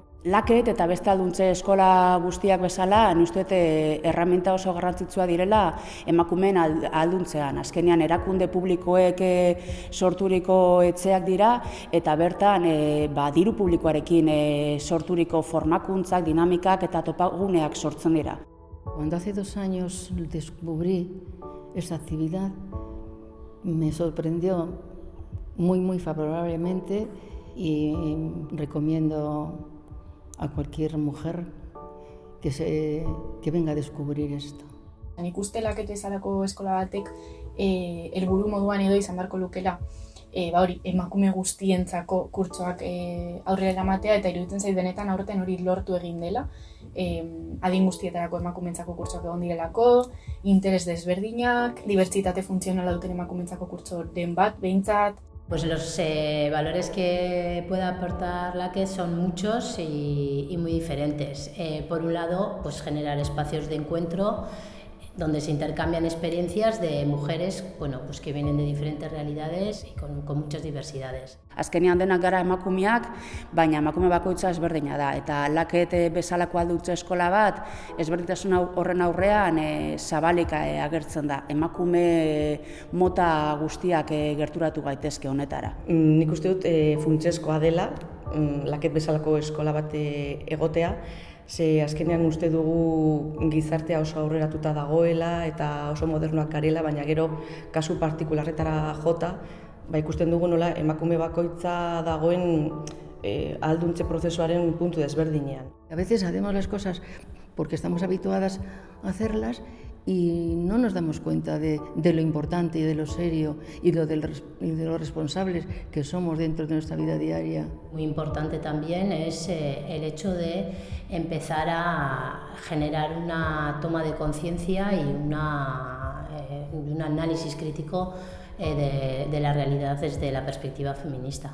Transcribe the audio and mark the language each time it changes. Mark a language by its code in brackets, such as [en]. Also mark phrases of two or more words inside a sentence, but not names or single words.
[eu] Laket eta beste alduntze eskola guztiak bezala, uste dut erreminta oso garrantzitsua direla emakumeen alduntzean. Azkenean erakunde publikoek sorturiko etxeak dira eta bertan diru publikoarekin sorturiko formakuntzak, dinamikak eta topaguneak sortzen dira. [es] Cuando hace 2 años descubrí esta actividad, me sorprendió muy favorablemente y recomiendo a cualquier mujer que venga a descubrir esto. [eu] Nik uste Laket bezalako eskola batek helburu moduan edo izan beharko lukela emakume guztientzako kurtsoak aurrera eramatea, eta iruditzen zait benetan aurten hori lortu egin dela. Adin guztietarako emakumentzako kurtsoak egon direlako, interes desberdinak, dibertsitate funtzionala duten emakumentzako kurtso den bat, behintzat. [es] Pues los valores que puede aportar Laket son muchos y muy diferentes. Por un lado, pues generar espacios de encuentro donde se intercambian experiencias de mujeres pues que vienen de diferentes realidades y con muchas diversidades. [eu] Azkenean denak gara emakumeak, baina emakume bakoitza ezberdina da. Eta Laket bezalako alduntze eskola bat, ezberdintasun horren aurrean zabalik agertzen da. Emakume mota guztiak gerturatu gaitezke honetara. Nik uste dut funtsezkoa dela, Laket bezalako eskola bat egotea, ze azkenean uste dugu gizartea oso aurreratuta dagoela eta oso modernoak garela, baina gero kasu partikularretara jota, ikusten dugu nola emakume bakoitza dagoen alduntze prozesuaren puntu desberdinean. [es] A veces hacemos las cosas porque estamos habituadas a hacerlas y no nos damos cuenta de lo importante y de lo serio y de lo responsables que somos dentro de nuestra vida diaria. Muy importante también es el hecho de empezar a generar una toma de conciencia y un análisis crítico de la realidad desde la perspectiva feminista.